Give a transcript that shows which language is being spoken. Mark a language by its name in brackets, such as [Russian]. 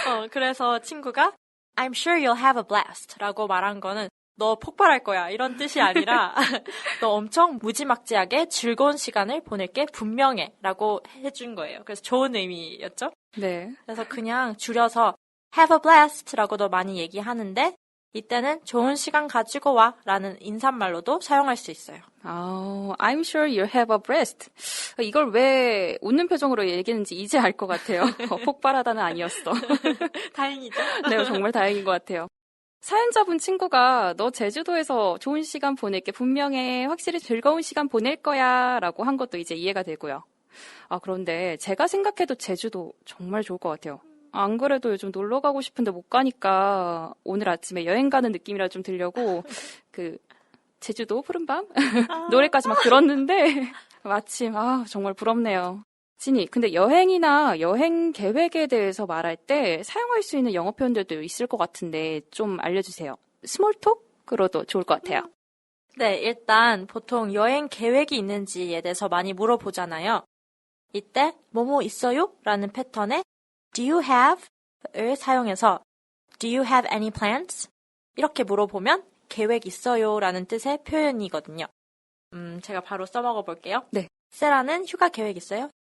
[Korean] 그래서 친구가 [English] I'm sure you'll have a blast [Korean] 라고 말한 거는 너 폭발할 거야 이런 뜻이 아니라 너 엄청 무지막지하게 즐거운 시간을 보낼게 분명해 라고 해준 거예요. 그래서 좋은 의미였죠? 네. 그래서 그냥 줄여서 [English] have a blast [Korean] 라고도 많이 얘기하는데 이때는 좋은 시간 가지고 와 라는 인사말로도 사용할 수 있어요. [English] I'm sure you'll have a blast. [Korean] 이걸 왜 웃는 표정으로 얘기했는지 이제 알 것 같아요. 폭발하다는 아니었어. 다행이죠? 네, 정말 다행인 것 같아요. 사연자분 친구가 너 제주도에서 좋은 시간 보낼게 분명해. 확실히 즐거운 시간 보낼 거야 라고 한 것도 이제 이해가 되고요. 그런데 제가 생각해도 제주도 정말 좋을 것 같아요. 안 그래도 요즘 놀러 가고 싶은데 못 가니까 오늘 아침에 여행 가는 느낌이라 좀 들려고 제주도 푸른밤 노래까지 막 들었는데 마침 정말 부럽네요. 진이, 근데 여행이나 여행 계획에 대해서 말할 때 사용할 수 있는 영어 표현들도 있을 것 같은데 좀 알려주세요. 스몰톡으로도 좋을 것 같아요. 네, 일단 보통 여행 계획이 있는지에 대해서 많이 물어보잖아요. 이때 뭐뭐 있어요? 라는 패턴에 [English] Do you have?을 [Korean] 사용해서 [English] Do you have any plans? [Korean] 이렇게 물어보면 계획 있어요? 라는 뜻의 표현이거든요. 제가 바로 써먹어 볼게요. 네. 세라는 휴가 계획 있어요?